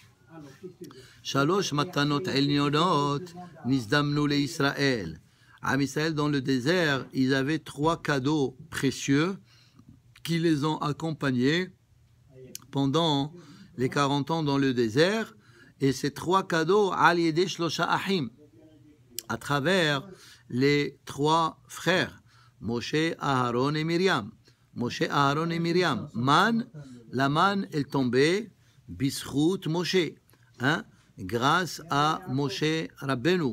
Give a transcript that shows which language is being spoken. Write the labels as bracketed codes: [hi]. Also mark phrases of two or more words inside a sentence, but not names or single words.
[he] שלוש מתנות אלניונות נזדמנו לישראל. עם ישראל, [fr] dans le désert, ils avaient 3 cadeaux précieux qui les ont accompagnés pendant les 40 ans dans le désert. Et ces 3 cadeaux, [he] על ידי שלושה אחים, [fr] à travers les 3 frères, Moshe, Aharon et Myriam. Moshe, Aharon et Myriam. Man, la manne, elle tombait, [he] בזכות משה, [fr] hein, grâce à Moshe Rabbeinu.